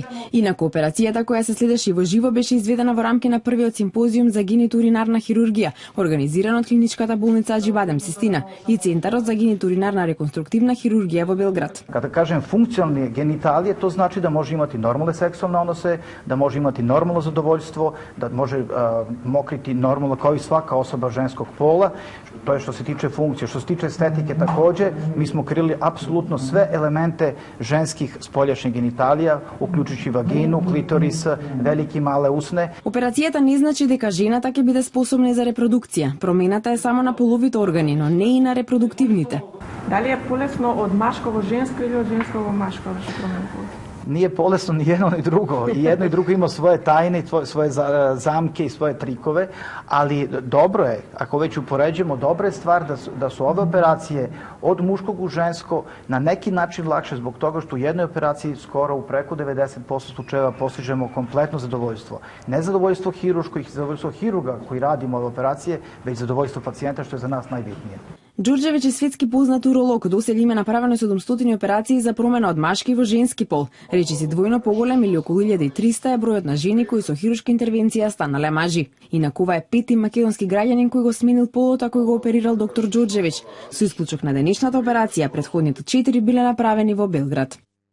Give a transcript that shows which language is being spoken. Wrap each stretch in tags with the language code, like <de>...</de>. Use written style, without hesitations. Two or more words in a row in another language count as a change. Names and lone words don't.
<mk>Инаку операцијата која се следеше во живо беше изведена во рамки на првиот симпозиум за генитоуринарна хирургија, организиран од клиничката болница Аџибадем Систина и Центарот за генитоуринарна реконструктивна хирургија во Белград.</mk> <sr>Када кажем функционални гениталije, то значи да може имати нормалне сексуалне односе, да може имати нормално задоволство, да може mokriti normalno kao i svaka osoba ženskog pola. To je što se tiče funkcije. Što se tiče estetike takođe, mi smo krili apsolutno sve elemente ženskih spoljašnjih genitalija, uključujući vaginu, klitoris, velike i male usne.</sr> <mk>Операцијата не значи дека жената ќе биде способна за репродукција. Промената е само на половите органи, но не и на репродуктивните. Дали е полесно од машко во женско или од женско во машко да се промени?</mk> <sr>Nije bolesno ni jedno ni drugo. I jedno i drugo ima svoje tajne, svoje zamke i svoje trikove, ali dobro je, ako već upoređujemo, dobra je stvar da su ove operacije od muškog u žensko na neki način lakše zbog toga što u jednoj operaciji skoro u preko 90% slučajeva postižemo kompletno zadovoljstvo. Ne zadovoljstvo hiruško i zadovoljstvo hiruga koji radimo ove operacije, već zadovoljstvo pacijenta što je za nas najbitnije.</sr> <mk>Đурđević е светски познат уролог, доселе има направено 700 операции за промена од машки во женски пол. Речиси двојно поголем или околу 1300 е бројот на жени кои со хируршка интервенција станале мажи. Инаку ова е пети македонски граѓанин кој го сменил полот, а кој го оперирал доктор Đурđević. Со исклучок на денешната операција, претходните 4 биле направени во Белград.</mk>